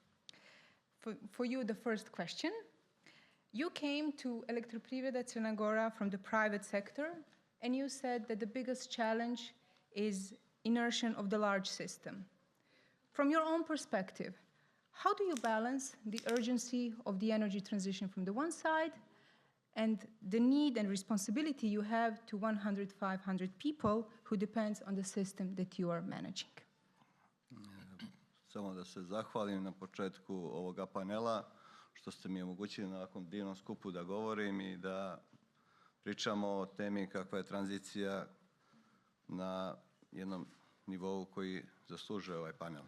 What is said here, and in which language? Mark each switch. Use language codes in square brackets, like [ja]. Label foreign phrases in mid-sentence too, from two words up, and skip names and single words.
[en] For you, the first question. You came to Elektroprivreda Crna Gora from the private sector, and you said that the biggest challenge is inertia of the large system. From your own perspective, how do you balance the urgency of the energy transition from the one side and the need and responsibility you have to 100, 500 people who depends on the system that you are managing? [sr] Samo da se zahvalim na početku ovoga panela, što ste mi omogućili na ovakvom divnom skupu da govorim i da pričamo o temi kakva je tranzicija na jednom nivou koji zaslužuje ovaj panel.